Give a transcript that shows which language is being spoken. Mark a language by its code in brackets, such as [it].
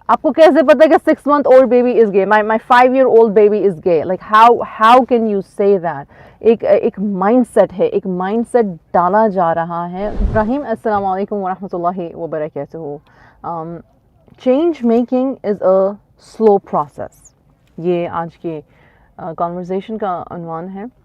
[ur] آپ کو کیسے پتا کہ [en] 6-month-old baby is gay? My 5-year-old baby is gay. Like how can you say that? [ur] ایک مائنڈ سیٹ ہے, ایک مائنڈ سیٹ ڈالا جا رہا ہے. ابراہیم السلام علیکم ورحمۃ اللہ وبرکاتہ. [en] change making is a slow process, [ur] یہ آج کی کانورسیشن کا عنوان ہے.